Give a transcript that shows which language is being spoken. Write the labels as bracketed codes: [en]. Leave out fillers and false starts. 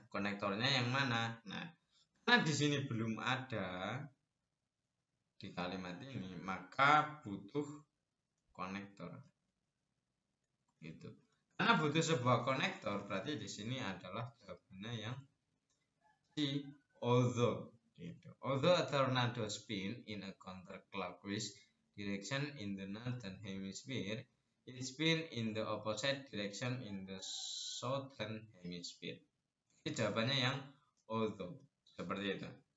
[id] Konektornya yang mana? Nah, karena di sini belum ada di kalimat ini, maka butuh konektor. Gitu. Karena butuh sebuah konektor, berarti di sini adalah jawabannya yang C, although. Gitu. [en] Although a tornado spin in a counterclockwise direction in the northern hemisphere, it spin in the opposite direction in the southern hemisphere. [id] Jadi jawabannya yang although, seperti itu.